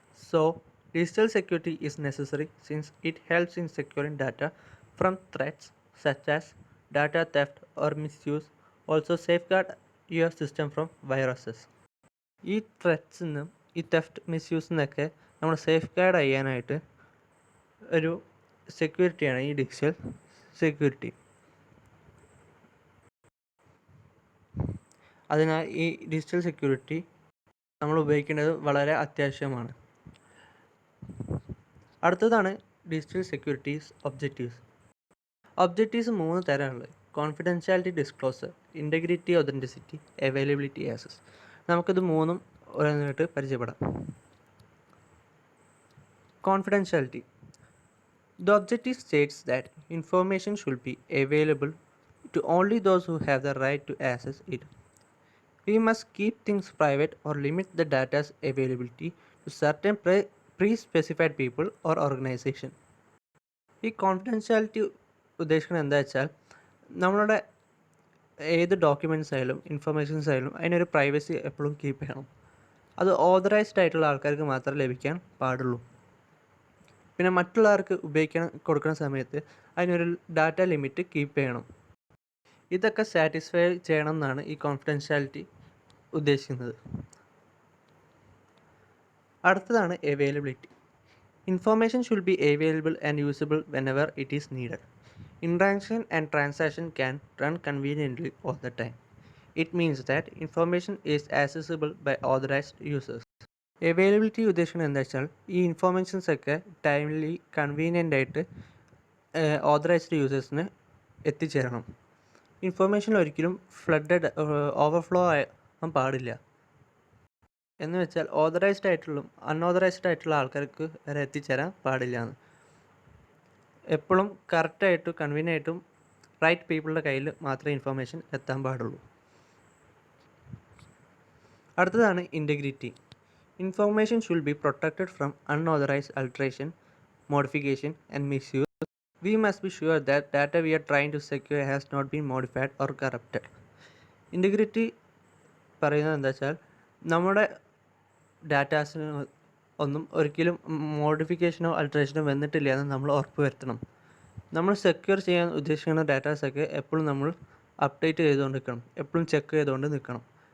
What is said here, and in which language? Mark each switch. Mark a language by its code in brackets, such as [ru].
[en] So, digital security is necessary since it helps in securing data from threats such as data theft or misuse. Also safeguard your system from viruses. [ml] ഈ ത്രെറ്റ്സിൽ നിന്നും ഈ theft മിസ്യൂസിൽ നിന്നൊക്കെ നമ്മൾ safe guard ചെയ്യാനായിട്ട് ഒരു സെക്യൂരിറ്റിയാണ് ഈ digital security. അതിനാൽ ഈ ഡിജിറ്റൽ സെക്യൂരിറ്റി നമ്മൾ ഉപയോഗിക്കേണ്ടത് വളരെ അത്യാവശ്യമാണ്. അടുത്തതാണ് digital securities objectives 3 തരമുള്ളത്: confidentiality, disclosure, integrity, authenticity, availability, access. നമുക്കിത് 3 ഓരോന്നായിട്ട് പരിചയപ്പെടാം. Confidentiality. [en] The objective states that information should be available to only those who have the right to access it. We must keep things private or limit the data's availability to certain pre-specified people or organization. [ml] ഈ confidentiality ഉദ്ദേശിക്കുന്നത് എന്താ വെച്ചാൽ, നമ്മളുടെ ഏത് documents ആയാലും informations ആയാലും അതിനൊരു privacy എപ്പോഴും കീപ്പ് ചെയ്യണം. അത് ഓതറൈസ്ഡ് ആയിട്ടുള്ള ആൾക്കാർക്ക് മാത്രമേ ലഭിക്കാൻ പാടുള്ളൂ. പിന്നെ മറ്റുള്ളവർക്ക് കൊടുക്കുന്ന സമയത്ത് അതിനൊരു ഡാറ്റ ലിമിറ്റ് കീപ്പ് ചെയ്യണം. ഇതൊക്കെ സാറ്റിസ്ഫൈ ചെയ്യണം എന്നാണ് ഈ കോൺഫിഡൻഷ്യാലിറ്റി ഉദ്ദേശിക്കുന്നത്. അടുത്തതാണ് availability. [en] Information should be available and usable whenever it is needed. Interaction and transaction can run conveniently all the time. It means that information is accessible by authorized users. [ml] Availability ഉദ്ദേശിക്കുന്നത് എന്താ വെച്ചാൽ, ഈ ഇൻഫോർമേഷൻസൊക്കെ timely convenient ആയിട്ട് authorised യൂസേഴ്സിന് എത്തിച്ചേരണം. Information ഒരിക്കലും overflow ആകാൻ പാടില്ല. എന്ന് വെച്ചാൽ ഓതറൈസ്ഡ് ആയിട്ടുള്ള അൺഓതറൈസ്ഡ് ആയിട്ടുള്ള ആൾക്കാർക്ക് വരെ എത്തിച്ചേരാൻ പാടില്ല എന്ന്. എപ്പോഴും കറക്റ്റായിട്ടും കൺവീനിയായിട്ടും റൈറ്റ് പീപ്പിളുടെ കയ്യിൽ മാത്രമേ ഇൻഫർമേഷൻ എത്താൻ പാടുള്ളൂ. അടുത്തതാണ് integrity. [en] Information should be protected from unauthorized alteration, modification and misuse. We must be sure that data we are trying to secure has not been modified or corrupted. [ml] Integrity പറയുന്നത് എന്താ വെച്ചാൽ നമ്മുടെ ഡാറ്റാസിന് ഒന്നും ഒരിക്കലും മോഡിഫിക്കേഷനോ അൾട്രേഷനോ വന്നിട്ടില്ല എന്ന് നമ്മൾ ഉറപ്പ് വരുത്തണം. നമ്മൾ സെക്യൂർ ചെയ്യാൻ ഉദ്ദേശിക്കുന്ന ഡാറ്റാസൊക്കെ എപ്പോഴും നമ്മൾ അപ്ഡേറ്റ് ചെയ്തുകൊണ്ട് നിൽക്കണം, എപ്പോഴും ചെക്ക് ചെയ്തുകൊണ്ട് നിൽക്കണം.